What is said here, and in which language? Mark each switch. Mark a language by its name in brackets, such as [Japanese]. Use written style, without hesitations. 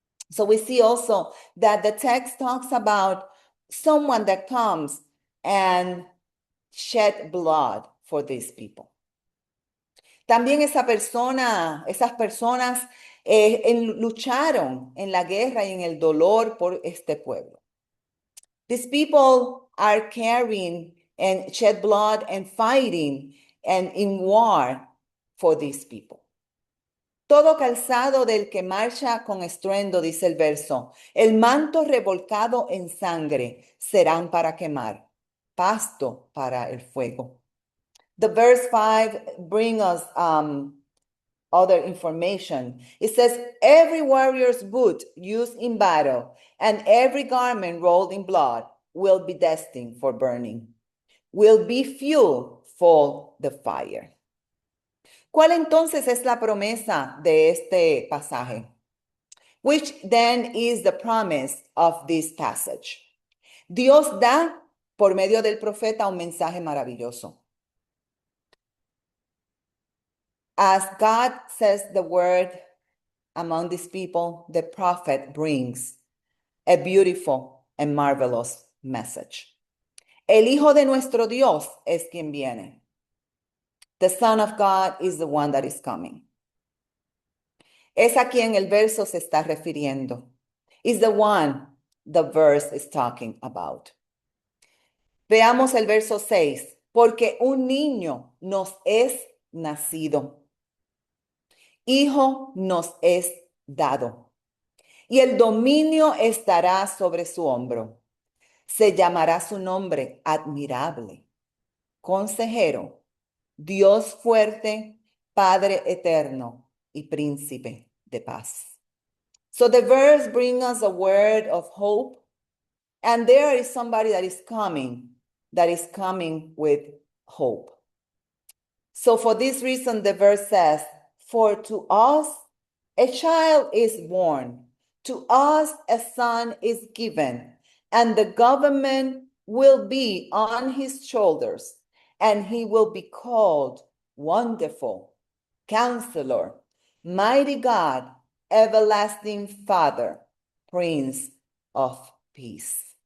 [English] So we see also that the text talks about someone that comes and shed blood for these people. [Spanish] También esas personas lucharon en la guerra y en el dolor por este pueblo. [English] These people are carrying and shed blood and fighting and in war for these people. [Spanish] Todo calzado del que marcha con estruendo, dice el verso, el manto revolcado en sangre serán para quemar, pasto para el fuego. [English] The verse 5 brings us other information. It says, every warrior's boot used in battle and every garment rolled in blood will be destined for burning, will be fuel for the fire. [Spanish] ¿Cuál entonces es la promesa de este pasaje? [English] Which then is the promise of this passage? [Spanish] Dios da por medio del profeta un mensaje maravilloso. [English] As God says the word among these people, the prophet brings a beautiful and marvelous message. [Spanish] El Hijo de nuestro Dios es quien viene. [English] The Son of God is the one that is coming. [Spanish] Es a quien el verso se está refiriendo. [English] Is the one the verse is talking about. [Spanish] Veamos el verso 6. Porque un niño nos es nacido. Hijo nos es dado. Y el dominio estará sobre su hombro. Se llamará su nombre admirable, consejero, Dios fuerte, Padre eterno y príncipe de paz. [English] So the verse brings us a word of hope, and there is somebody that is coming with hope. So for this reason, the verse says, for to us a child is born, to us a son is given, and the government will be on his shoulders, and he will be called Wonderful, Counselor, Mighty God, Everlasting Father, Prince of Peace.